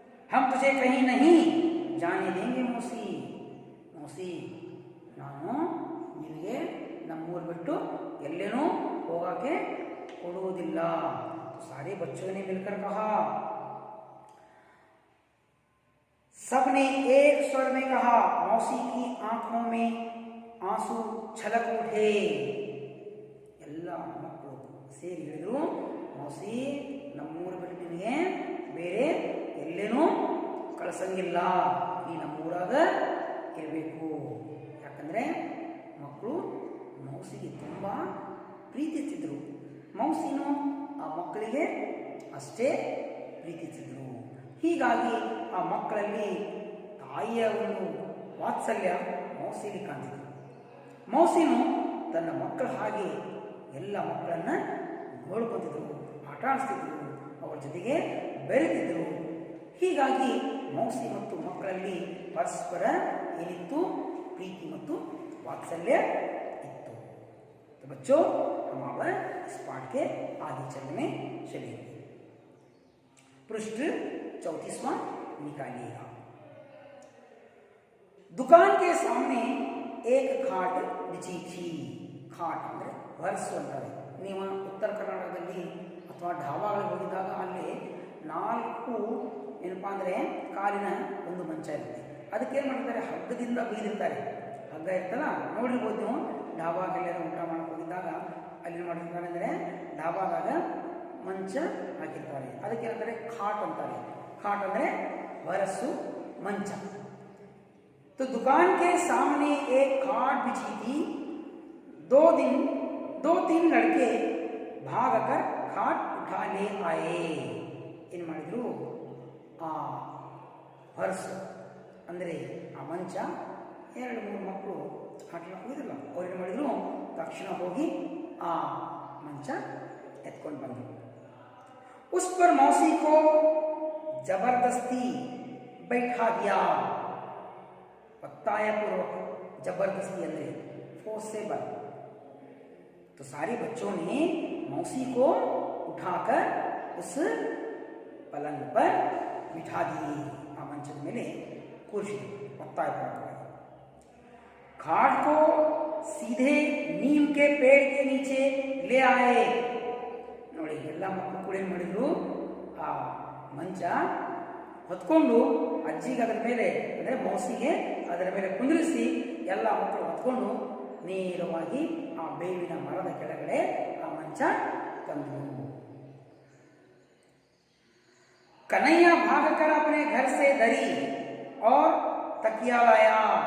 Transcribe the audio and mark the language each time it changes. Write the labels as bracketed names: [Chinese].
[Hindi] ಹಮ್ ತುझे ಕहीं नहीं जाने देंगे मौसी. [Kannada] मौसी, ನಾನು ನಿನಗೆ ನಮ್ಮೂರು ಬಿಟ್ಟು ಎಲ್ಲೇನೂ ಹೋಗಕ್ಕೆ ಕೊಡುವುದಿಲ್ಲ. [Hindi] सारे बच्चों ने मिलकर कहा. सबने एक स्वर में कहा. मौसी की आंखों में आंसू छलक उठे. [Kannada] ಎಲ್ಲ ಮಕ್ಕಳು ಸೇರಿ ಹೇಳಿದ್ರು, ಮೌಸಿ ನಮ್ಮೂರು ಬಿಟ್ಟು ನಿನಗೆ ಬೇರೆ ಎಲ್ಲೇನೂ ಕಳ್ಸಂಗಿಲ್ಲ, ನೀ ನಮ್ಮೂರಾಗ ಇರಬೇಕು. ಯಾಕಂದರೆ ಮಕ್ಕಳು ಮೌಸಿಗೆ ತುಂಬ ಪ್ರೀತಿಸಿದ್ರು. ಮೌಸಿನೂ ಆ ಮಕ್ಕಳಿಗೆ ಅಷ್ಟೇ ಪ್ರೀತಿಸಿದ್ರು. ಹೀಗಾಗಿ ಆ ಮಕ್ಕಳಲ್ಲಿ ತಾಯಿಯ ಒಂದು ವಾತ್ಸಲ್ಯ ಮೌಸಿಗೆ ಕಾಣ್ತಿದ್ರು. ಮೌಸಿನೂ ತನ್ನ ಮಕ್ಕಳ ಹಾಗೆ ಎಲ್ಲ ಮಕ್ಕಳನ್ನು ನೋಡ್ಕೊತಿದ್ರು, ಆಟ ಆಡಿಸ್ತಿದ್ರು, ಅವರ ಜೊತೆಗೆ ಬೆರೆತಿದ್ರು. ಹೀಗಾಗಿ ಮೌಸಿ ಮತ್ತು ಮಕ್ಕಳಲ್ಲಿ ಪರಸ್ಪರ ಏನಿತ್ತು? ಪ್ರೀತಿ ಮತ್ತು वात्सल्य इत्तो. [Hindi] तो बच्चों, हम अब इस पाठ के आगे चरण में चलेंगे. पृष्ठ 34वां निकालिएगा. दुकान के सामने एक खाट बिछी थी. [Kannada] खाट ಅಂದರೆ ವರ್ಸ್ ಅಂತಾರೆ. ನೀವು ಉತ್ತರ ಕರ್ನಾಟಕದಲ್ಲಿ ಅಥವಾ ಢಾಬಾಗಳಿಗೆ ಹೋಗಿದ್ದಾಗ ಅಲ್ಲಿ 4 ಏನಪ್ಪಾ ಅಂದರೆ ಕಾಲಿನ ಒಂದು ಮಂಚ ಇರುತ್ತೆ. ಅದಕ್ಕೆ ಏನು ಮಾಡಿರ್ತಾರೆ? ಹಗ್ಗದಿಂದ ಬೀದಿರ್ತಾರೆ. ಹಗ್ಗ ಇರ್ತಲ್ಲ, ನೋಡಿರ್ಬೋದು ನೀವು. ಢಾಬಾಗೆಲ್ಲ ಊಟ ಮಾಡಕ್ಕೆ ಹೋಗಿದ್ದಾಗ ಅಲ್ಲಿ ಏನು ಮಾಡಿರ್ತಾರೆ ಅಂದರೆ ಢಾಬಾದಾಗ ಮಂಚ ಹಾಕಿರ್ತಾರೆ. ಅದಕ್ಕೆ ಏನಂತಾರೆ? ಖಾಟ್ ಅಂತಾರೆ. ಖಾಟ್ ಅಂದರೆ ವರಸ್ಸು, ಮಂಚ. [Hindi] तो दुकान के सामने एक खाट बिछी थी. 2-3 लड़के भागकर खाट उठा ले आए. [Kannada] ಏನು ಮಾಡಿದ್ರು? ಆ ಹೊರಸು ಅಂದರೆ ಆ ಮಂಚ 2-3 ಮಕ್ಕಳು ಆಟಕ್ಕೆ ಹೋಗಿದ್ರಲ್ಲ, ಅವ್ರು ಏನು ಮಾಡಿದ್ರು? ತಕ್ಷಣ ಹೋಗಿ ಆ ಮಂಚ ಎತ್ಕೊಂಡು ಬಂದರು. [Hindi] उस पर मौसी को जबरदस्ती बैठा दिया. [Kannada] ಒತ್ತಾಯಪೂರ್ವಕ. [Hindi] जबरदस्ती [Kannada] ಅಂದರೆ [Hindi] फोर्सेबल. तो सारे बच्चों ने मौसी को उठाकर उस पलंग पर बिठा दिए. [Kannada] ಆ ಮಂಚದ ಮೇಲೆ ಕೂರಿಸಿದ್ರು ಒತ್ತಾಯಪೂರ್ವಕವಾಗಿ. [Hindi] खाट को सीधे नीम के पेड़ के नीचे ले आए. [Kannada] ನೋಡಿ, ಎಲ್ಲ ಮಕ್ಕಳು ಕೂಡ ಏನು ಮಾಡಿದ್ರು? ಆ ಮಂಚ ಹೊತ್ಕೊಂಡು ಅಜ್ಜಿಗೆ ಅದರ ಮೇಲೆ ಅಂದರೆ ಮೌಸಿಗೆ ಅದರ ಮೇಲೆ ಕುಂದಿರಿಸಿ ಎಲ್ಲ ಮಕ್ಕಳು ಹೊತ್ಕೊಂಡು ನೇರವಾಗಿ ಆ ಬೇವಿನ ಮರದ ಕೆಳಗಡೆ ಆ ಮಂಚ ತಂದರು. [Hindi] कन्हैया भागकर अपने घर से दरी और तकिया लाया.